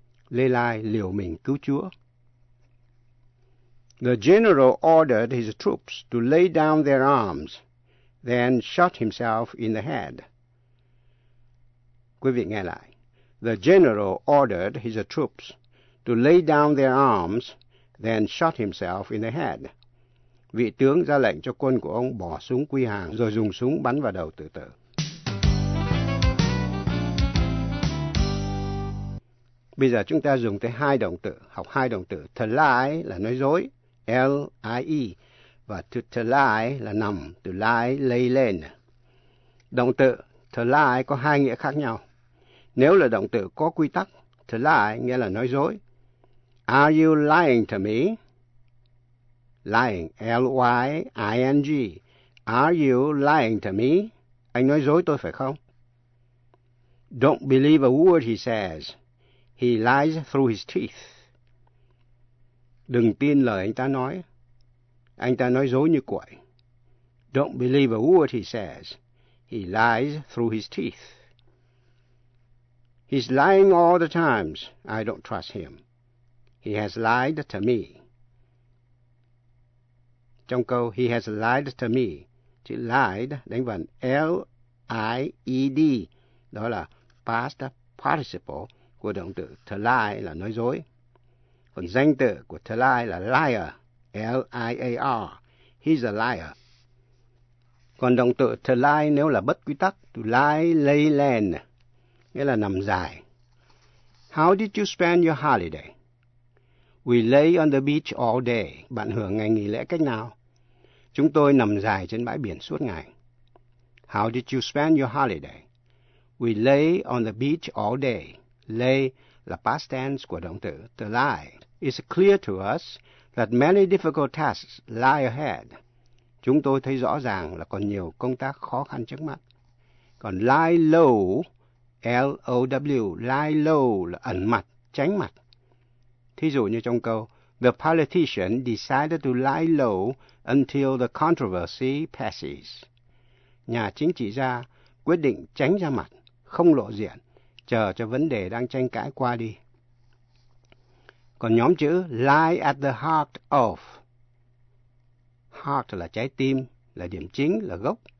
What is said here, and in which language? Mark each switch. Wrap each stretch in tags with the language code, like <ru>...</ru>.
<vi>Lê Lai liều mình cứu Chúa.</vi> <en>The general ordered his troops to lay down their arms, then shot himself in the head.</en> <vi>Quý vị nghe lại.</vi> <en>The general ordered his troops to lay down their arms, then shot himself in the head.</en> <vi>Vị tướng ra lệnh cho quân của ông bỏ súng quy hàng, rồi dùng súng bắn vào đầu tự tử. Bây giờ chúng ta dùng tới hai động từ, học hai động từ. To lie là nói dối, L-I-E, và to lie là nằm, to lie, lay lên. Động từ to lie có hai nghĩa khác nhau. Nếu là động từ có quy tắc, to lie nghĩa là nói dối.</vi> <en>Are you lying to me? Lying, L-Y-I-N-G. Are you lying to me?</en> <vi>Anh nói dối tôi phải không?</vi> <en>Don't believe a word he says. He lies through his teeth.</en> <vi>Đừng tin lời anh ta nói. Anh ta nói dối như quậy.</vi> <en>Don't believe a word he says. He lies through his teeth. He's lying all the times. I don't trust him. He has lied to me.</en> <vi>Trong câu</vi> <en>he has lied to me,</en> <vi>chữ lied đánh vần L-I-E-D, đó là past participle của động từ to lie là nói dối. Còn danh từ của to lie là liar, L-I-A-R,</vi> <en>he's a liar.</en> <vi>Còn động từ to lie nếu là bất quy tắc, to lie lay land, nghĩa là nằm dài.</vi> <en>How did you spend your holiday? We lay on the beach all day.</en> <vi>Bạn hưởng ngày nghỉ lễ cách nào? Chúng tôi nằm dài trên bãi biển suốt ngày.</vi> <en>How did you spend your holiday? We lay on the beach all day.</en> <vi>Lay là past tense của động từ to lie.</vi> <en>It's clear to us that many difficult tasks lie ahead.</en> <vi>Chúng tôi thấy rõ ràng là còn nhiều công tác khó khăn trước mắt. Còn lie low, L-O-W, lie low là ẩn mặt, tránh mặt. Thí dụ như trong câu,</vi> <en>the politician decided to lie low until the controversy passes.</en> <vi>Nhà chính trị gia quyết định tránh ra mặt, không lộ diện, chờ cho vấn đề đang tranh cãi qua đi. Còn nhóm chữ lie at the heart of. Heart là trái tim, là điểm chính, là gốc.</vi>